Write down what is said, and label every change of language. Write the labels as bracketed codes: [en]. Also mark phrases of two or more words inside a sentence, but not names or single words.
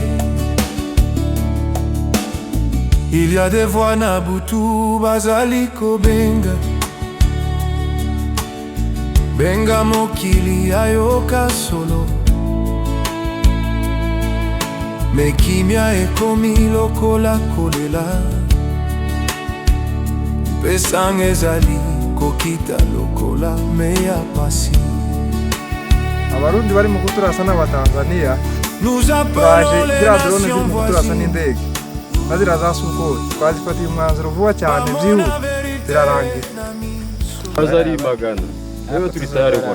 [fr] Il y a des voix [ln] na butu bazali kobenga, benga mokili ayoka solo, me kimia ekomi lokola kolela, pesang ezali kokita lokola meya pasi. [rn] Abarundi bari mu kuturasa n'Abatanzania [fr] Nous appelons les nations [rw] voisines, bazira za Sukhoi twazifatiye umwanzuro vuba cyane byihuta zirarangira. Azari magana rero turi tayari gukora.